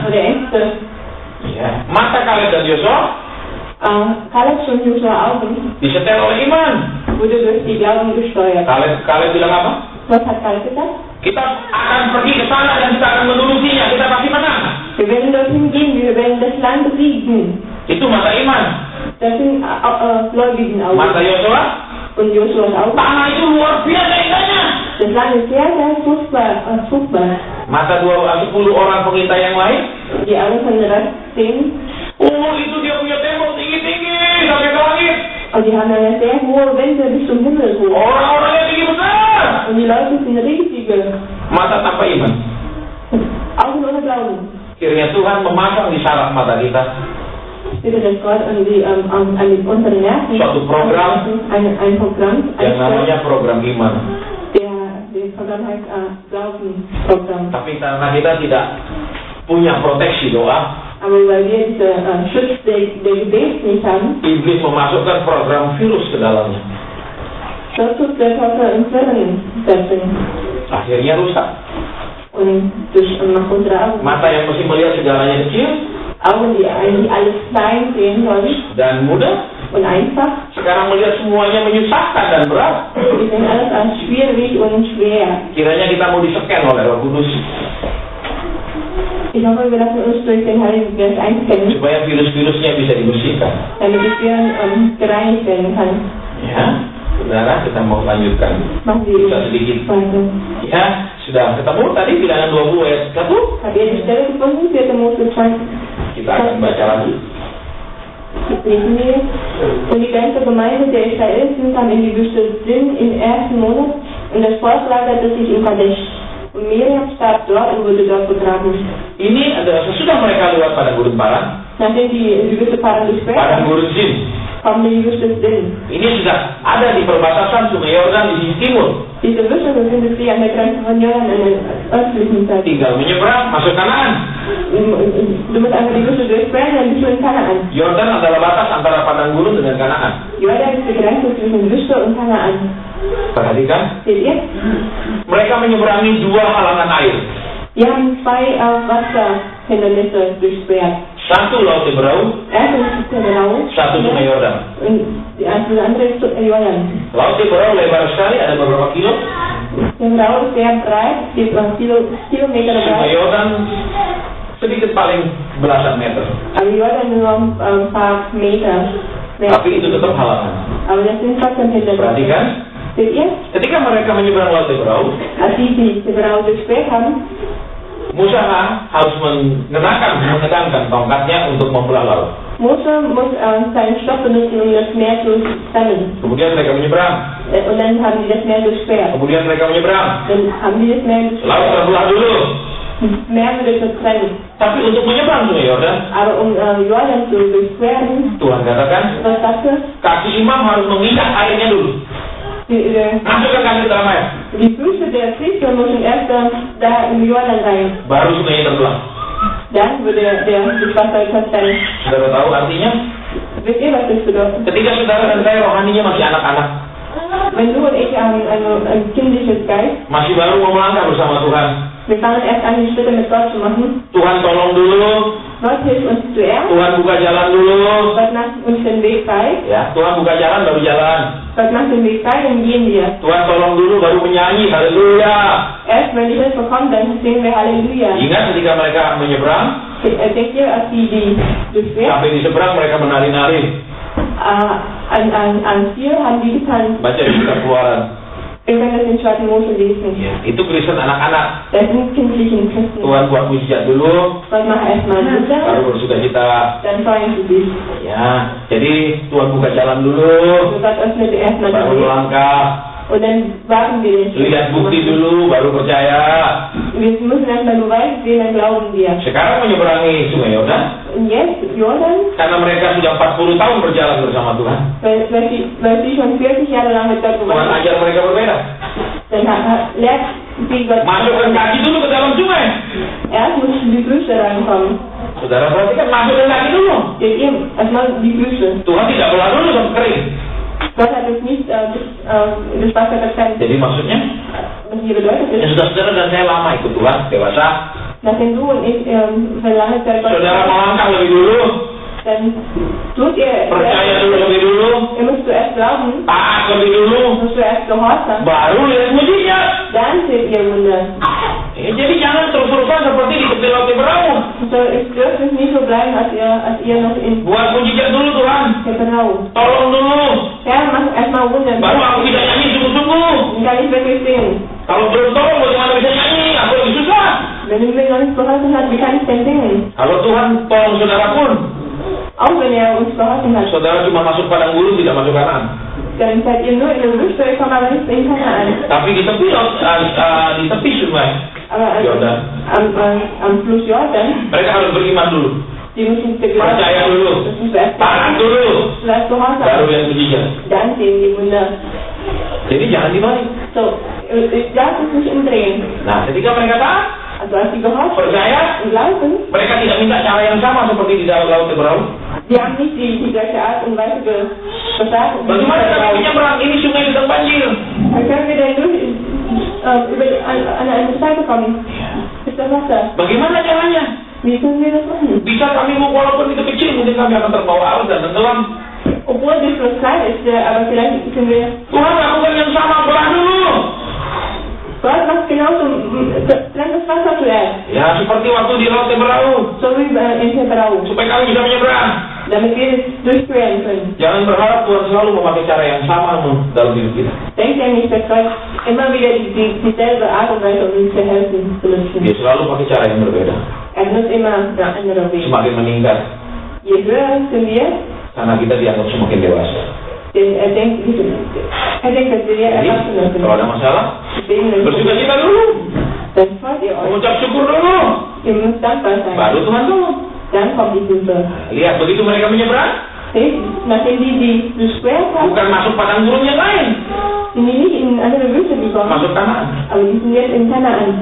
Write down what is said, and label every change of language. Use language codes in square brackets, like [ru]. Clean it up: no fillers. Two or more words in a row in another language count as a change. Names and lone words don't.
[de] oder Ängste. [id] Ya. Mata Kaleb dan Yosua [de] Kaleb und Josua Augen [id] disetel oleh iman. [de] wurde durch die Glauben gesteuert. [id] Kaleb bilang apa? [de] Was hat Kaleb gesagt? [id] Kita akan pergi ke sana dan kita akan mendudukinya. Kita pasti menang. [de] Wir werden dorthin gehen, wir werden das Land besiegen. [id] Itu mata iman. [de] Das sind gläubigen Augen. [id] Mata Yosua, [de] Und Josuas Augen. [id] tanah itu luar biasa indahnya. [de] Das Land ist sehr, sehr fruchtbar. [id] Mata 10 orang pengintai yang lain, [de] Die alle von der Rest sehen. [id] oh itu dia punya tembok tinggi-tinggi sampai ke langit. [de] Und die haben eine sehr hohe Wände bis zum Himmel hoch. [id] Orang-orangnya tinggi besar. [de] Und die Leute sind riesige. [id] Mata tanpa iman. [de] Augen ohne Glauben. [id] Kiranya Tuhan memasang di saraf mata kita [de] Bitte, dass Gott an unsere Nerven [id] suatu program [de] ein Programm [id] yang namanya program iman. [de] der Programm heißt Glaubenprogramm. [id] Tapi karena kita tidak punya proteksi doa, [de] Aber weil wir diese Schutz der Gebet nicht haben, [id] iblis memasukkan program virus ke dalamnya. [de] so tut der Teufel ins Hirn setzen. [id] Akhirnya rusak. [de] Und durch nach unsere Augen. [id] Mata yang mesti melihat segalanya kecil [de] Augen, die eigentlich alles klein sehen sollen [id] dan mudah, [de] und einfach. [id] sekarang melihat semuanya menyusahkan dan berat. [de] Die sehen alles als schwierig und schwer. [id] Kiranya kita mau diseken oleh Roh Kudus [de] Ich hoffe, wir lassen uns durch den Heiligen Geist einscannen, [id] supaya virus-virusnya bisa dibersihkan. [de] damit das Hirn gereinigt werden kann. [id] Ya, saudara, kita mau lanjutkan. [de] Machen Sie [id] Bisa sedikit. [de] weiter. [id] Ya, sudah ketemu tadi bilangan 20 ayat 1. [de] Habt ihr die Stelle gefunden? 4. Mose 2. [id] Kita akan baca lagi. [de] Lesen wir. Und die ganze Gemeinde der Israeliten kam in die Wüste Sin im 1. Monat und das Volk lagerte sich in Kadesh. Und Miriam starb dort und wurde dort begraben. [id] Ini adalah sesudah mereka lewat pada gurun Paran, [de] Nachdem die in die Wüste Paran gesperrt [id] pada [de] haben, [id] gurun Zin. [de] kommen die Wüste Sin. [id] Ini sudah ada di perbatasan Sungai Yordan di sisi timur. [de] Diese Wüste befindet sich an der Grenze von Jordan an der östlichen Seite. [id] Tinggal menyeberang masuk Kanaan. [de] Du musst einfach die Wüste durchsperren, dann bist du in Kanaan. [id] Yordan adalah batas antara padang gurun dengan Kanaan. [de] Jordan ist die Grenze zwischen Wüste und Kanaan. [id] Perhatikan, [de] Seht ihr? [id] mereka menyeberangi 2 halangan air. [de] Wir haben 2 Wasserhindernisse durchsperrt. [id] Satu Laut Teberau, [de] Erstens ist der Rau [id] satu Sungai Yordan. [de] und das andere ist Jordan. [id] Laut Teberau lebar sekali, ada beberapa kilo. [de] Der Rau ist sehr breit, ist Kilometer [id] Sungai [de] breit, [id] Yordan sedikit paling belasan meter. [de] aber Jordan nur ein paar Meter. [id] Tapi itu tetap halangan. [de] Aber das sind trotzdem Hindernisse. [id] Perhatikan, [de] Seht ihr? [id] ketika mereka menyeberang Laut Teberau, [de] Als die Rau durchsperrt haben, [id] Musa harus mengenakan tongkatnya untuk membelah laut. [de] Mose muss seinen Stock benutzen, um das Meer zu trennen. [id] Kemudian mereka menyeberang. [de] Und dann haben die das Meer durchsperrt. [id] Kemudian mereka menyeberang. [de] Dann haben die das Meer [id] Laut [de] durchsperrt. [id] terbelah dulu. [de] Das Meer wurde getrennt. [id] Tapi untuk menyeberang Sungai Yordan, [de] Aber um Jordan zu durchqueren, [id] Tuhan katakan, [de] was sagte? [id] kaki imam harus mengikat airnya dulu. Masukkan kaki ke dalam air. [de] Die Füße der Priester müssen erst da im Jordan rein. [id] Baru sungainya terbelah. [de] Dann würde das Wasser getrennt. [id] Saudara tahu artinya? [de] Wisst ihr, was das bedeutet? [id] Ketika saudara dan saya rohaninya masih anak-anak, [de] Wenn du und ich ein kindliches Geist, [id] masih baru mau melangkah bersama Tuhan, [de] wir fangen erst an, die Schritte mit Gott zu machen. [id] Tuhan tolong dulu, [de] Gott hilft uns zuerst. [id] Tuhan buka jalan dulu. [de] Gott macht uns den Weg frei. [id] Ya, Tuhan buka jalan baru jalan. [de] Gott macht den Weg frei, dann gehen wir. [id] Tuhan tolong dulu baru menyanyi haleluya. [de] Erst wenn die Hilfe kommt, dann singen wir Halleluja. [id] Ingat ketika mereka menyeberang, [de] Denkt ihr, als die durchquert, [id] sampai di seberang mereka menari-nari. [de] an Ziel haben die getanzt. [id] Baca di kitab Keluaran. [de] Wir können das in 2. Mose lesen. [id] Ya, itu Kristen anak-anak. [de] Das sind kindlichen Christen. [id] Tuhan buat mujizat dulu, [de] Gott macht erstmal Wunder, [id] baru bersukacita. [de] dann freuen sie sich. [id] Ya, jadi Tuhan buka jalan dulu, [de] Und Gott öffnet erstmal den [id] baru [de] Weg. [id] melangkah. [de] Und dann warten wir den Schritt. [id] Lihat bukti dulu, baru percaya. [de] Wir müssen erstmal Beweis sehen, dann glauben wir. [id] Sekarang menyeberangi Sungai Yordan, [de] Und jetzt, Jordan, [id] karena mereka sudah 40 tahun berjalan bersama Tuhan. [de] weil sie schon 40 Jahre lang mit Gott [id] Tuhan [de] gewandelt [id] ajar mereka berbeda. [de] dann lehrt sie Gott. [id] Masukkan kaki dulu ke dalam sungai. [de] Erst müssen die Füße rankommen. [id] Saudara perhatikan, masukkan kaki dulu. [de] Seht ihr, erstmal die Füße. [id] Tuhan tidak belah dulu sampai kering. [de] Gott hat es nicht das Wasser getrennt. [id] Jadi maksudnya, [de] Was hier bedeutet [id] ya [de] ist, [id] saudara dan saya lama ikut Tuhan, dewasa. [de] nachdem du und ich für lange Zeit Gott [id] Saudara melangkah lebih dulu, [de] dann tut ihr, [id] percaya dulu lebih dulu, [de] ihr müsst zuerst glauben, [id] taat lebih dulu, [de] müsst zuerst gehorsam, [id] baru lihat mujizat. [de] dann seht ihr Wunder. [id] Ya, jadi jangan terus-terusan seperti di tepi laut Perahu. [de] So, es dürfte nicht so bleiben, als ihr noch in [id] Buat mujizat dulu Tuhan, [de] Pharao. [id] tolong dulu. [de] Herr, mach erstmal Wunder. [id] Baru aku bisa nyanyi sungguh-sungguh. [de] Dann kann ich wirklich singen. [id] Kalau belum tolong bagaimana bisa nyanyi? Aku lagi susah. [de] Wenn du mir noch nicht geholfen hast, wie kann ich denn singen? [id] Kalau Tuhan tolong saudara pun, [de] Auch wenn er uns geholfen hat, [id] saudara cuma masuk padang gurun tidak masuk kanan. [de] dann seid ihr nur in der Wüste, ihr kommt aber nicht in Kanaan. [id] Tapi di tepi laut, di tepi sungai [de] Aber Jordan, am Fluss Jordan, [id] mereka harus beriman dulu, [de] die müssen beglauben. [id] percaya dulu, [de] Das ist zuerst [id] taat dulu, [de] zuerst [id] baru [de] gehorsam. [id] yang mujizat. [de] Dann sehen die Wunder. [id] Jadi jangan dibalik. [de] So, das ist nicht umdrehen. [id] Nah, ketika mereka taat, [de] Also als sie gehorsam [id] percaya, [de] und glauben, [id] mereka tidak minta cara yang sama seperti di dalam laut Perahu. [de] die haben nicht die gleiche Art und Weise gesagt. [id] Bagaimana kami menyeberang? Ini sungai sedang banjir. [de] Dann können wir dann durch an eine Seite kommen. Ist das Wasser? [id] Bagaimana caranya? [de] Wie können wir das machen? [id] Bisa kami walaupun itu kecil, mungkin kami akan terbawa arus dan tenggelam. [de] Obwohl der Fluss klein ist, aber vielleicht können wir... [id] Tuhan lakukan yang sama, belah dulu. [de] Gott macht genauso, dann das Wasser zuerst. [id] Ya, seperti waktu di laut Perahu, [de] So wie in Pharao. [id] supaya kami bisa menyeberang. [de] Damit wir es durchqueren können. [id] Jangan berharap Tuhan selalu memakai cara yang sama dalam hidup kita. [de] Denkt ja nicht, dass Gott immer wieder dieselbe Art und Weise, um uns zu helfen, benutzen. [id] Dia selalu pakai cara yang berbeda. [de] Er benutzt immer eine andere Weg. [id] Semakin meningkat, [de] Je höher sind wir, [id] karena kita dianggap semakin dewasa. [de] denn er denkt, dass wir [id] Jadi, [de] Erwachsene sind. [id] kalau ada masalah, [de] Deswegen [id] bersukacita dulu, [de] dann freut ihr euch. [id] mengucap syukur dulu, [de] Ihr müsst dankbar sein. [id] baru Tuhan tolong. [de] Dann kommt die Hilfe. [id] Lihat, begitu mereka menyeberang, [de] Seht, nachdem die gesperrt haben, [id] bukan masuk padang gurun yang lain, [de] sind die nicht in andere Wüste gekommen, [id] masuk kanan. [de] aber die sind jetzt in Kanaan.